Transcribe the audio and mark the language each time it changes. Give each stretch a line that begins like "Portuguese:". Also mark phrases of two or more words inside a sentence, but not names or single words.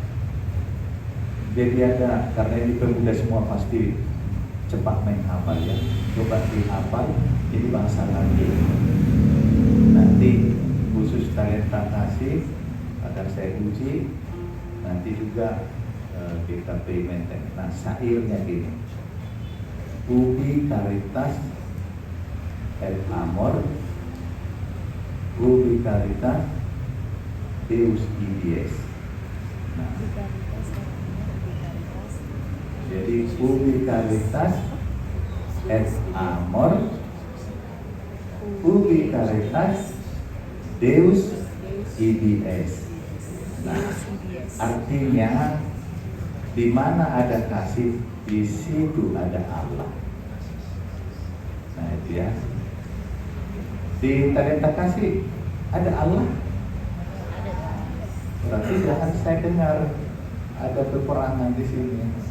Indonesian: Jadi ada, karena ini pemuda semua pasti cepat menghafal ya. Coba dihafal, ini bahasa lagi. Nanti khusus talenta kasih akan saya uji. Nanti juga kita experimenting. Nah, syairnya gini.
Latin: Ubi caritas et amor, ubi caritas Deus idies.
Indonesian: Nah, jadi
Latin: ubi caritas et amor, ubi caritas Deus idies.
Indonesian: Nah, artinya di mana ada kasih, di situ ada Allah. Nah itu ya. Di talenta kasih ada Allah. Berarti jangan saya dengar ada peperangan di sini.